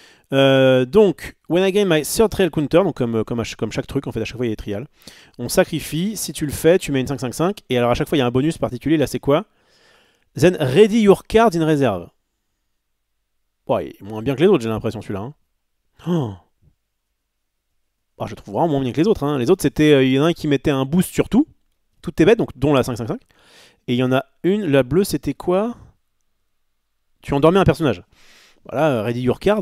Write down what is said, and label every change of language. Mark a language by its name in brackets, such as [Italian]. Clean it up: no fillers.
[French] Donc, [English] when I gain my third trial counter, [French] donc comme chaque truc, en fait, à chaque fois il y a des trials, on sacrifie, si tu le fais, tu mets une 5-5-5, et alors à chaque fois il y a un bonus particulier, là c'est quoi? [English] Then ready your card in reserve. [French] Ouais, il est moins bien que les autres, j'ai l'impression celui-là. Hein. Oh. Oh, je trouve vraiment moins bien que les autres. Hein. Les autres, c'était, il y en a un qui mettait un boost sur tout. Toutes tes bêtes, donc dont la 5-5-5. Et il y en a une, la bleue, c'était quoi? Tu endormais un personnage. Voilà, Ready Your Card.